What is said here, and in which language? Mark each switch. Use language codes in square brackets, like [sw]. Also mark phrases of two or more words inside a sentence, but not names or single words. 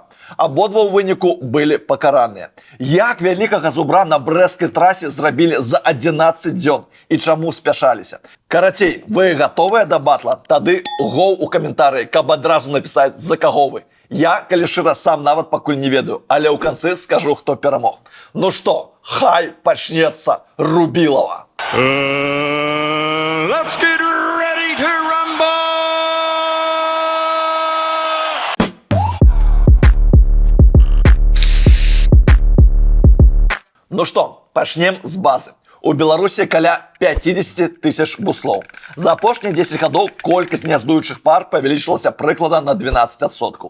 [be] Абодва ў выніку былі пакараныя. Як вялікага зубра на брэсцкай трасе зрабілі за 11 дзён і чаму спяшаліся? Карацей, вы гатовыя да батла? Тады гоў у каментарыі, каб адразу напісаць, за каго вы. Я, калі шчыра, сам нават пакуль не ведаю, але ў канцы скажу, хто перамог. Ну што, хай пачнецца Рубілава. [en] Let's get ready to rumble! [be] Ну што, пачнем з базы. У Беларусі каля 50 тысяч буслоў. За апошнія 10 гадоў колькасць гняздуючых пар павялічылася прыкладна на 12%.